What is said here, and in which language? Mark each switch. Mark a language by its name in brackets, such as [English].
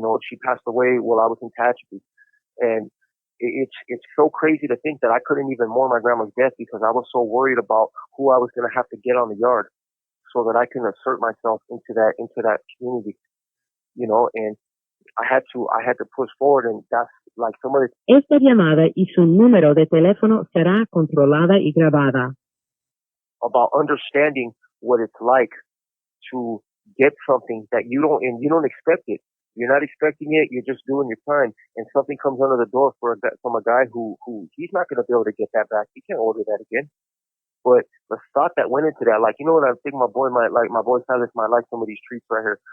[English] She passed away while I was in Tehachapi. And it's so crazy to think that I couldn't even mourn my grandma's death because I was so worried about who I was going to have to get on the yard so that I can assert myself into that community, and I had to push forward, and that's like some of the. [Spanish] Esta llamada y su número de teléfono será controlada y grabada. [English] About understanding what it's like to get something that you don't expect it. You're not expecting it. You're just doing your time, and something comes under the door from a guy who he's not going to be able to get that back. He can't order that again. But the thought that went into that, like, you know what, I think my boy Silas might like some of these treats right here.